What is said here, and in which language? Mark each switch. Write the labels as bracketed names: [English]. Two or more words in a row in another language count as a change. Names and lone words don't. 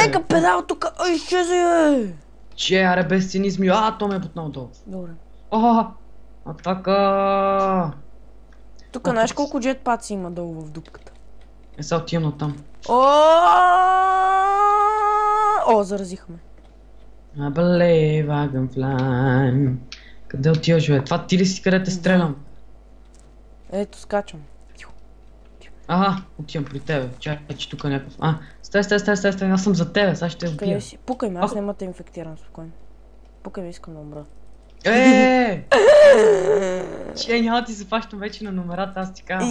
[Bulgarian] Нека педал тук, изчези, бе! Аре без цинизми, то ме е бутнал долу. Добре. Атака! Тук знаеш колко джетпаци има долу в дупката? Сега отивам на там. Заразихме. [English] I believe I can fly. [Bulgarian] Къде отиваш, бе? Това ти ли си, къде те стрелям? Ето, скачам. Отивам при тебе. Чакай, че тук някакъв... Стай, аз съм за тебе, сега ще те убия. Пукай ме, аз няма да инфектирам спокойно. Пукай ме, искам да умра. Че няма ти се хващам вече на номерата, аз ти казвам.